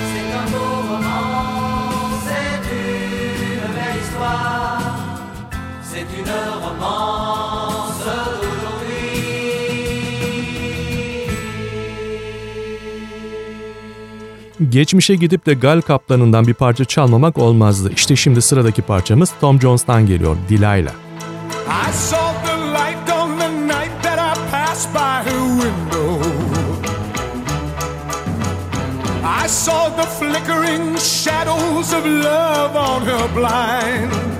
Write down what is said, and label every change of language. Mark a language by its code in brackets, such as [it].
[fr] C'est un beau roman, c'est une belle histoire, c'est une romance d'aujourd'hui. [tr] Geçmişe gidip de Gal Kaplan'ından bir parça çalmamak olmazdı. İşte şimdi sıradaki parçamız Tom Jones'tan geliyor, Delilah. [en] I saw the light on the night that I passed by her window. I saw the flickering shadows of love on her blind.